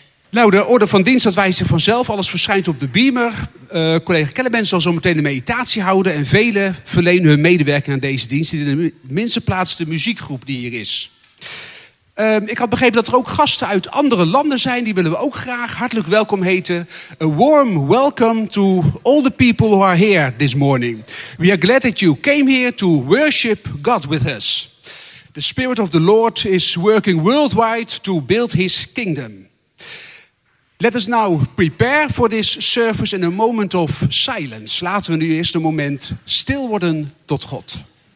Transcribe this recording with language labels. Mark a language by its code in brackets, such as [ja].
[nl] Nou, de orde van dienst, dat wijst zich vanzelf. Alles verschijnt op de beamer. Collega Kellerman zal zo meteen de meditatie houden. En velen verlenen hun medewerking aan deze dienst. In de minste plaats de muziekgroep die hier is. Ik had begrepen dat er ook gasten uit andere landen zijn. Die willen we ook graag hartelijk welkom heten. [en] A warm welcome to all the people who are here this morning. We are glad that you came here to worship God with us. The Spirit of the Lord is working worldwide to build his kingdom. Let us now prepare for this service in a moment of silence. [nl] Laten we nu eerst een moment stil worden tot God.